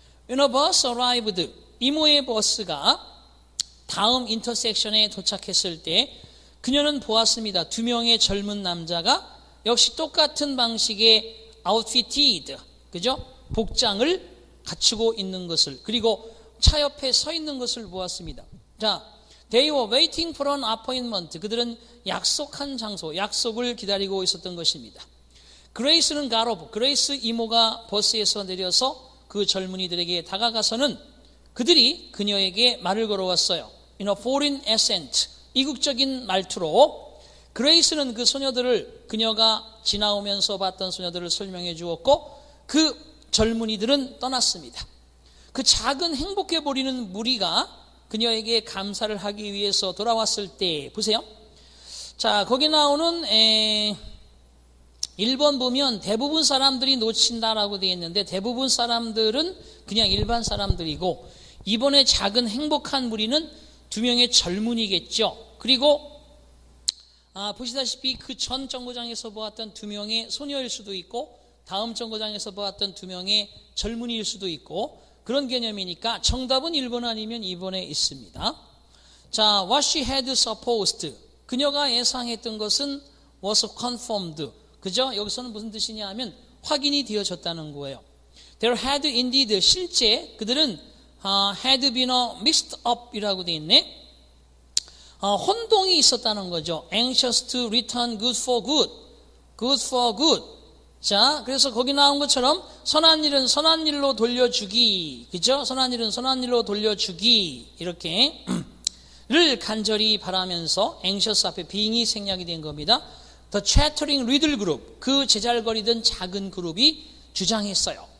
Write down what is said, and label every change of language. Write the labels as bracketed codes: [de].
[en] When a bus arrived, [ko] 이모의 버스가 다음 인터섹션에 도착했을 때 그녀는 보았습니다. 두 명의 젊은 남자가 역시 똑같은 방식의 아웃피티드, 그죠? 복장을 갖추고 있는 것을, 그리고 차 옆에 서 있는 것을 보았습니다. [en] 자, they were waiting for an appointment. [ko] 그들은 약속한 장소, 약속을 기다리고 있었던 것입니다. [en] 그레이스는 got off. [ko] 그레이스 이모가 버스에서 내려서 그 젊은이들에게 다가가서는 그들이 그녀에게 말을 걸어왔어요. [en] In a foreign accent, [ko] 이국적인 말투로 그레이스는 그 소녀들을, 그녀가 지나오면서 봤던 소녀들을 설명해 주었고, 그 젊은이들은 떠났습니다. 그 작은 행복해 보이는 무리가 그녀에게 감사를 하기 위해서 돌아왔을 때 보세요. 자, 거기 나오는 1번 보면 대부분 사람들이 놓친다라고 되어 있는데, 대부분 사람들은 그냥 일반 사람들이고, 이번에 작은 행복한 무리는 두 명의 젊은이겠죠. 그리고 보시다시피 그 전 정거장에서 보았던 두 명의 소녀일 수도 있고, 다음 정거장에서 보았던 두 명의 젊은이일 수도 있고, 그런 개념이니까 정답은 1번 아니면 2번에 있습니다. 자, [en] what she had supposed, [ko] 그녀가 예상했던 것은 [en] was confirmed, [ko] 그죠? 여기서는 무슨 뜻이냐 하면 확인이 되어졌다는 거예요. [en] There had indeed, [ko] 실제 그들은 [en] had been mixed up [ko] 이라고 되어 있네. 혼동이 있었다는 거죠. [en] Anxious to return good for good, good for good. [ko] 자, 그래서 거기 나온 것처럼 선한 일은 선한 일로 돌려주기, 그죠? 선한 일은 선한 일로 돌려주기, 이렇게 를 간절히 바라면서 anxious 앞에 being이 생략이 된 겁니다. [en] The chattering riddle group, [ko] 그 제잘거리던 작은 그룹이 주장했어요.